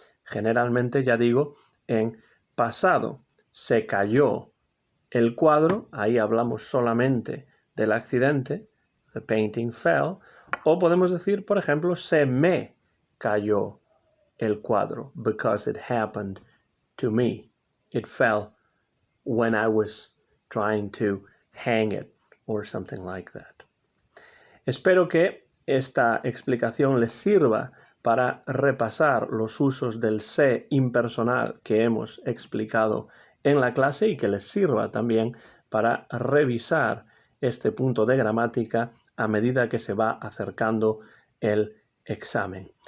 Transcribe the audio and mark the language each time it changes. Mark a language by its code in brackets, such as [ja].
[es] Generalmente, ya digo, en pasado. Se cayó el cuadro, ahí hablamos solamente del accidente, [en] the painting fell, [es] o podemos decir, por ejemplo, se me cayó el cuadro, [en] because it happened to me. It fell when I was trying to hang it, or something like that. [es] Espero que esta explicación les sirva para repasar los usos del se impersonal que hemos explicado en la clase y que les sirva también para revisar este punto de gramática a medida que se va acercando el examen.